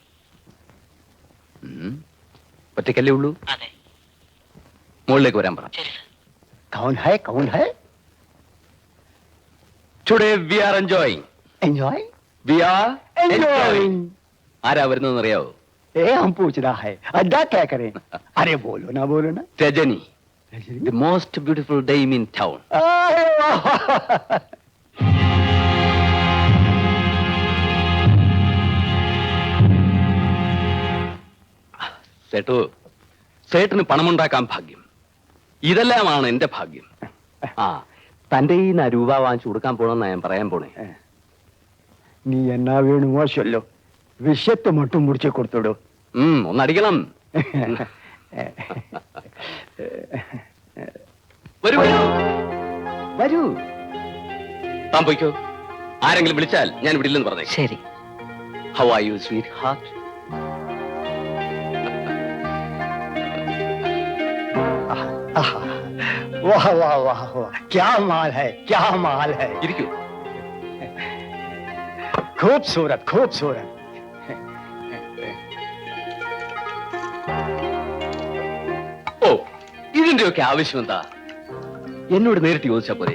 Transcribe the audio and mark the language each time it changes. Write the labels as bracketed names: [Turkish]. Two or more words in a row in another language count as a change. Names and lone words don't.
[Malayalam] ഒറ്റയ്ക്കല്ലേ ഉള്ളൂ? അതെ, മുകളിലേക്ക് വരാൻ പറ. ശരി സർ. [Hindi] कौन है कौन है? [English] today we are enjoying. एंजॉय we are एंजॉयिंग. [Malayalam] ആരാ വരുന്നതെന്ന് അറിയാവോ? [Hindi] ए हम पूछ रहा है अड्डा क्या करें? अरे बोलो ना. [English] Rajani, the most beautiful dame in town. अरे वाह. [Malayalam] സേട്ടു, സേട്ടിന് പണമുണ്ടാക്കാൻ ഭാഗ്യം. ഇതെല്ലാമാണ് എന്റെ ഭാഗ്യം. ആ, തന്റെ ഈ രൂപ വാങ്ങിച്ചു കൊടുക്കാൻ പോണെന്നാ ഞാൻ പറയാൻ പോണേ. [Tamil] நீ என்ன வேணுமோ சொல்லோ, விஷயத்தை மட்டும் முறிச்சு கொடுத்தோடோ. [Malayalam] ഒന്നടിക്കണം. വരൂ വരൂ. വരൂ. താൻ പോയിക്കോ. ആരെങ്കിലും വിളിച്ചാൽ ഞാൻ വിടില്ലെന്ന് പറഞ്ഞേ. ശരി. [English] how are you sweet heart? [Hindi] वाह वाह वाह वाह, क्या माल है, क्या माल है. [Malayalam] ഇരിക്കൂ. [Hindi] खूबसूरत खूबसूरत. [Malayalam] ഓ, ഇതിന്റെയൊക്കെ ആവശ്യം എന്താ? എന്നോട് നേരിട്ട് ചോദിച്ചാ പോരെ.